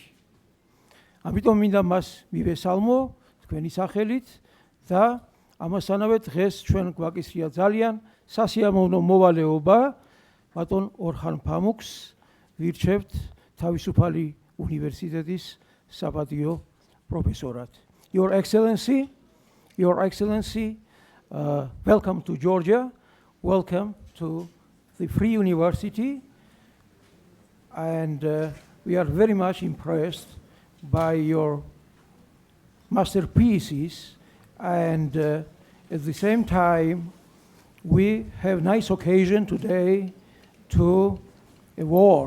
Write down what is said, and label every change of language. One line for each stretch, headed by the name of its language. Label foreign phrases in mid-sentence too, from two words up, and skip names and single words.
Georgian: ამიტომ მინდა მას მივესალმო თქვენი სახელით და ამასთანავე დღეს ჩვენ გვაკისრია ძალიან სასიამოვნო მოვალეობა ბატონ ორჰან ფამუქს ვირჩევთ თავისუფალი უნივერსიტეტის საპატიო პროფესორად.
English: Your Excellency, welcome to Georgia, welcome to the Free University, and we are very much impressed by your masterpieces, and at the same time we have nice occasion today to award.